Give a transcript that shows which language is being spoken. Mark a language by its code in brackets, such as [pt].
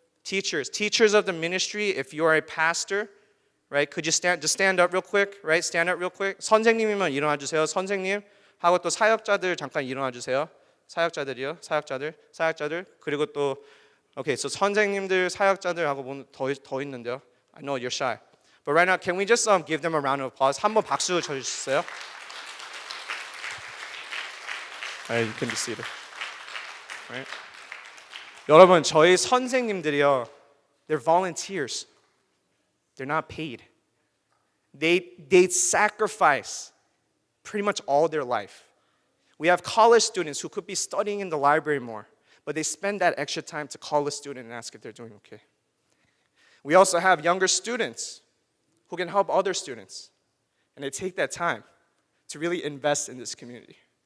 [en] Teachers of the ministry, if you are a pastor, right? Could you stand up real quick, right? Stand up real quick. [ko] 선생님이면 일어나 주세요. 선생님 하고 또 사역자들 잠깐 일어나 주세요. 사역자들이요. 사역자들. 그리고 또 [en] okay, so [ko] 선생님들, 사역자들하고 더 있는데요. [en] I know you're shy. But right now, can we just give them a round of applause? [ko] 한번 박수 쳐 주세요. [en] Alright, you can be seated. Right? [ko] 여러분, 저희 선생님들이요. [en] They're volunteers. They're not paid. They sacrifice pretty much all their life. We have college students who could be studying in the library more, but they spend that extra time to call a student and ask if they're doing okay. We also have younger students who can help other students, and they take that time to really invest in this community.